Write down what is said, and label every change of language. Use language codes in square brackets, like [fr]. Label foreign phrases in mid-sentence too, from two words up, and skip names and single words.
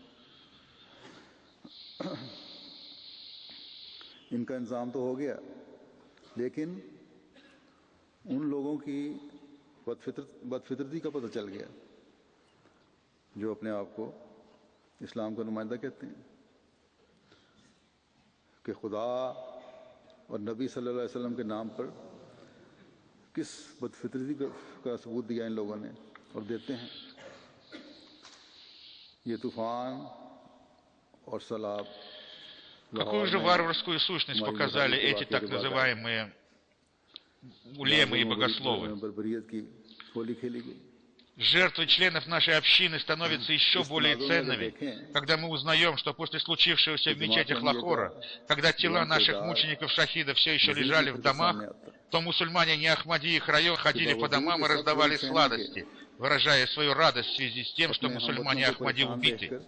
[ur] ان کا انتظام تو ہو گیا، لیکن ان لوگوں کی بدفطرتی کا پتہ چل گیا جو اپنے آپ کو اسلام کا نمائندہ کہتے ہیں، کہ خدا اور نبی [ar] صلى الله عليه وسلم [ur] کے نام پر کس بدفطرتی کا ثبوت دیا ان لوگوں نے اور دیتے ہیں. یہ طوفان اور سیلاب, [ru] какую же варварскую сущность показали эти так называемые улемы и богословы. Жертвы членов нашей общины становятся еще более ценными, когда мы узнаем, что после случившегося в мечетях Лахора, когда тела наших мучеников-шахидов все еще лежали в домах, то мусульмане не Ахмади и их район ходили по домам и раздавали сладости, выражая свою радость в связи с тем, что мусульмане Ахмади убиты.